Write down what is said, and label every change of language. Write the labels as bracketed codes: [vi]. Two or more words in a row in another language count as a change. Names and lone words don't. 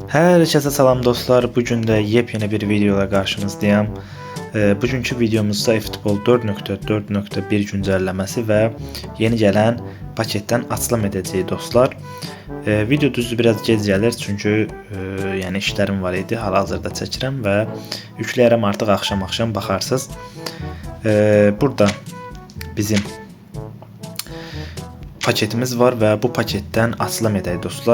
[tr] Herkese salam dostlar. Bugün de yepyeni bir videoyla karşınızdayım. Bugünkü videomuzda eFootball 4.4.1 güncelləməsi ve yeni gelen paketten [az] açılım edəcəyik dostlar. Video düzdür biraz gec gəlir çünkü yəni işlərim var idi. Hal-hazırda çəkirəm və yükləyərəm artıq axşam baxarsınız. [tr] Burada bizim paketimiz var ve bu paketten [az] açılım edək dostlar.